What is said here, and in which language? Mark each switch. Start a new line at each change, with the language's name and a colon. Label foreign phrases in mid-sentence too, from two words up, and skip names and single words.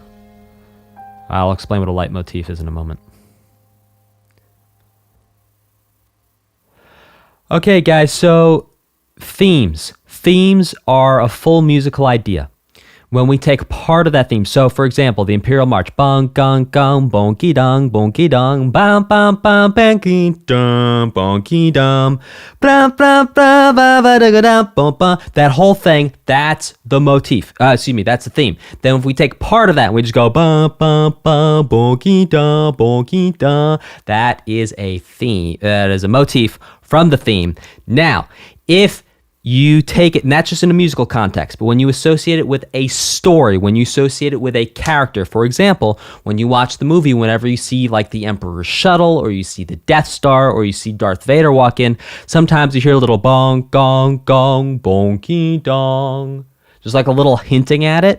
English: I'll explain what a leitmotif is in a moment. Okay, guys, so themes. Themes are a full musical idea. When we take part of that theme, so for example, the Imperial March, bong gong gong, bonky dong, bam bam bam, banky dum, bonky dum, blam blam blam, ba ba da da bum bum. That whole thing, that's the motif. That's the theme. Then if we take part of that, and we just go bum bum bum, bonky dum, that is a theme. That is a motif from the theme. Now, if you take it, and that's just in a musical context, but when you associate it with a story, when you associate it with a character, for example, when you watch the movie, whenever you see like the Emperor's shuttle, or you see the Death Star, or you see Darth Vader walk in, sometimes you hear a little bong, gong, gong, bonky dong, just like a little hinting at it.